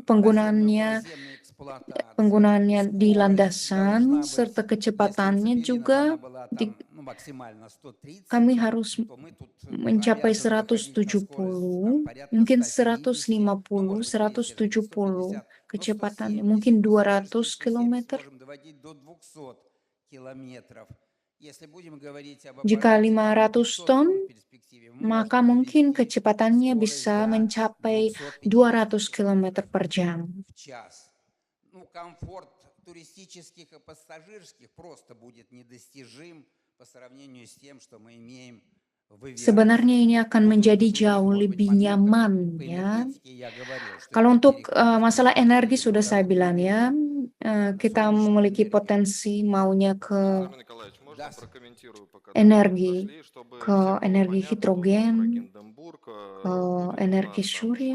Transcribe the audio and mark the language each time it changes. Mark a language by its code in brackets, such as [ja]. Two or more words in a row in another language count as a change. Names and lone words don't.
[id] Penggunaannya di landasan serta kecepatannya juga kami harus mencapai 170, mungkin 150, 170 kecepatannya, mungkin 200 km. Jika 500 ton, maka mungkin kecepatannya bisa mencapai 200 km per jam. [ru] Комфорт туристических и пассажирских просто будет недостижим по сравнению с тем, что мы имеем. [id] Sebenarnya ini akan menjadi jauh lebih nyaman ya. Kalau untuk masalah energi sudah saya bilang ya, kita memiliki potensi maunya ke energi hidrogen, ke energi surya.